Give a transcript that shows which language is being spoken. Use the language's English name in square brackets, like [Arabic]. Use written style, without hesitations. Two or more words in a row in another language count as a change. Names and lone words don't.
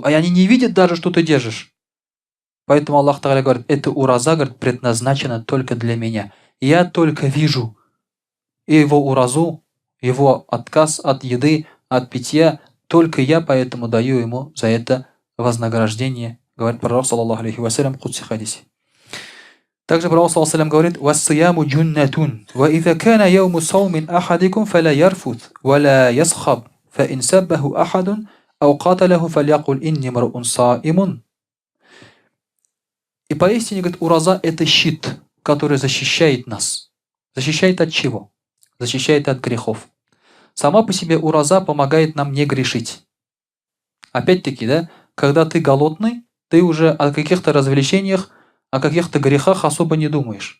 [Russian] А они не видят даже, что ты держишь. Поэтому [Arabic] الله تعالى [Russian] говорит: эта ураза, говорит, предназначена только для меня. Я только вижу его уразу, его отказ от еды, от питья. Только я поэтому даю ему за это вознаграждение. Говорит пророк, [Arabic] صلى الله عليه وسلم, [Russian] в кудси хадисе. Также пророк, [Arabic] صلى الله عليه говорит: «والصيام جنة، وإذا كان يوم صوم أحدكم، فلا يرفث، ولا يصخب، فإن سابه أحد، أو قاتله فليقل إني امرؤ صائم». [Russian] И поистине, говорит, ураза – это щит, который защищает нас. Защищает от чего? Защищает от грехов. Сама по себе ураза помогает нам не грешить. Опять-таки, да, когда ты голодный, ты уже о каких-то развлечениях, о каких-то грехах особо не думаешь.